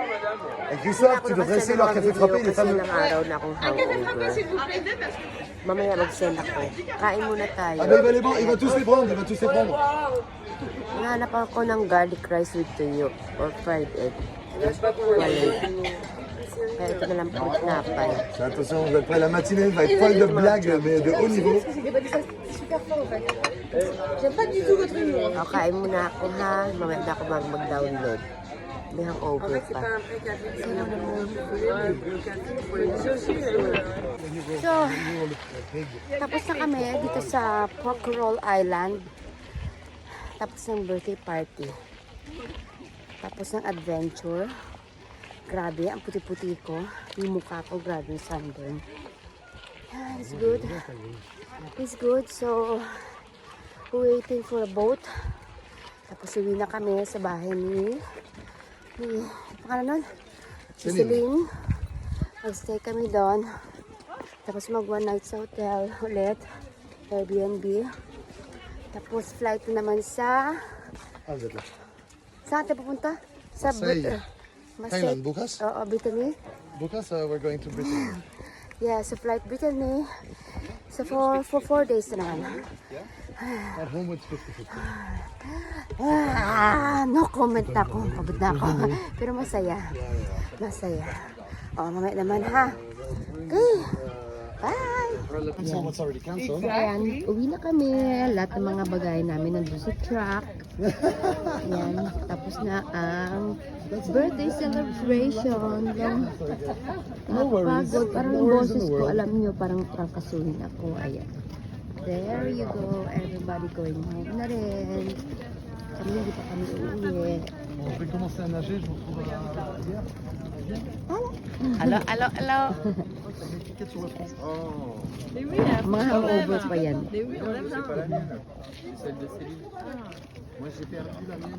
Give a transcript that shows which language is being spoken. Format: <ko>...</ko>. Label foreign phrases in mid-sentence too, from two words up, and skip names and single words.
<fr>Et Christophe, tu devrais essayer leur café frappé, il est fameux.</fr> <tl>Ilang araw na akong hangover. Mamaya mag-send ako. Kain muna tayo.</tl> <fr>Ah ben il va les prendre, il va tous les prendre, il va tous les prendre.</fr> <tl>Nahanap ako ng</tl> <en>garlic rice with tuyo or fried egg.</en> <tl>Wala. Kaya ito na lang po tinapay.</tl> <fr>Attention, vous êtes prêts, la matinée va être folle de blagues, mais de haut niveau. J'aime pas du tout votre humour.</fr> <tl>O, kain muna ako ha. Mamaya na ako mag-download. May hangover pa. So, tapos na kami dito sa Pockerel Island. Tapos ng birthday party. Tapos ng adventure. Grabe, ang puti-puti ko. Yung mukha ko, grabe yung sunburn.</tl> <en>Yeah, it's good. It's good. So, we're waiting for a boat.</en> <tl>Tapos uwi na kami sa bahay ni pangalan nun? Si Celine. Mag-stay kami doon. Tapos mag one night sa hotel ulit. Airbnb. Tapos flight na naman sa...</tl> <fr>Ah, vous êtes là.</fr> <tl>Saan tayo pupunta? Sa Marseille. Thailand, Bukas? Oo, Brittany. Bukas,</tl> <en>we're going to Britain. Yeah, so flight Brittany. So for 4 days</en> <tl>na naman.</tl> <en>At home with 50-50. No comment</en> <tl>na ako. Pagod na ako. Pero masaya. Masaya. O, mamaya naman ha.</tl> <en>Okay. Bye! What's already cancelled?</en> <tl>Ayan, uwi na kami. Lahat ng mga bagay namin nandun sa truck. Ayan, tapos na ang birthday celebration. Napagod. Parang yung boses ko, alam nyo, parang trangkasuhin ako. Ayan.</tl> <en>There you go. Everybody going home</en> <tl>na rin. Kami hindi pa kami uuwi.</tl> <fr>On peut commencer à nager, je vous retrouve à la rivière.</fr> <en>Hello.</en> <fr>L'étiquette sur le front. Oh.</fr> <tl>Mga hangover pa yan.</tl> <fr>C'est pas la mienne. Celle de Céline. Moi j'ai perdu la mienne.</fr>